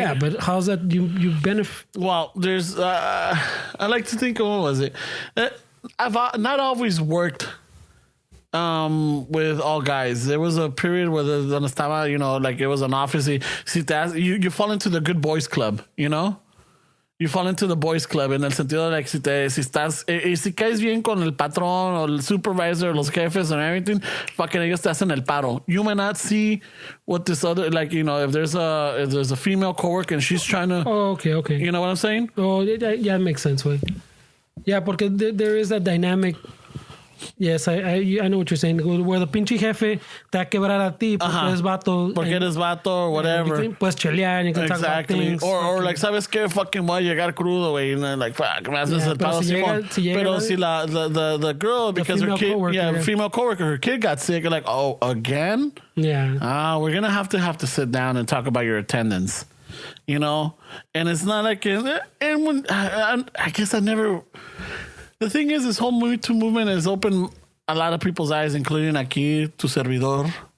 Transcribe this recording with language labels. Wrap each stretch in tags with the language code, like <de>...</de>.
<en>Yeah, but how's that you benefit? Well, there's, I like to think, what was it? I've not always worked with all guys. There was a period where</en> <es>donde estaba,</es> <en>you know, like it was an office. You fall into the good boys club, you know? You fall into the boys club</en> <es>en el sentido de</es> <en>like</en> <es>si caes bien con el patrón o el supervisor, los jefes</es> <en>and everything, fucking</en> <es>ellos te hacen el paro.</es> <en>You may not see what this other, like, you know, if there's a female coworker and she's trying to. Oh, okay. You know what I'm saying? Oh, yeah, it makes sense, güey. Yeah, porque there is that dynamic. Yes, I know what you're saying.</en> <es>Where the pinche jefe te va a quebrar a ti porque eres vato. Porque eres vato</es> <en>or whatever.</en> <es>Puedes chelear,</es> <en>you can talk about things. Or like,</en> <es>¿sabes qué? Fucking voy a llegar crudo, güey.</es> <en>And like, fuck,</en> <es>me haces el palo, Simón. Pero si</es> <en>the girl, because her kid, female coworker, her kid got sick, you're like, oh, again? Yeah. We're going to have to sit down and talk about your attendance. You know? And it's not like, and when, I guess I never... The thing is, this whole Me Too movement has opened a lot of people's eyes, including</en> <es>aquí, tu servidor.</es>